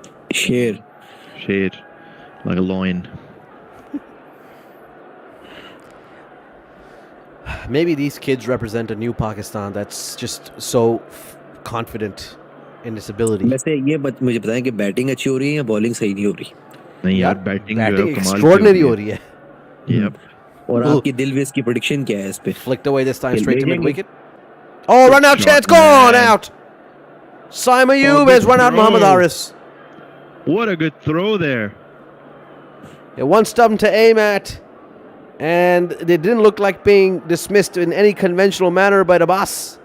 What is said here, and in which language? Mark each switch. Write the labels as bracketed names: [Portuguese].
[Hindi] Sher. [English] Like a lion. Maybe these kids represent a new Pakistan that's just so confident in its ability. [Hindi] वैसे ये मुझे बताएं कि batting अच्छी हो रही है या बॉलिंग सही नहीं हो रही? नहीं यार, बैटिंग एक्स्ट्राऑर्डिनरी हो रही है. [English] Yep. [Hindi] और आपकी दिलवेज की प्रेडिक्शन क्या है इस पे? [English] Flicked away this time straight to mid wicket. Oh, run out chance gone out. Saima Yu has run out Mohammad Haris. What a good throw there. One stump to aim at, and they didn't look like being dismissed in any conventional manner by Abbas.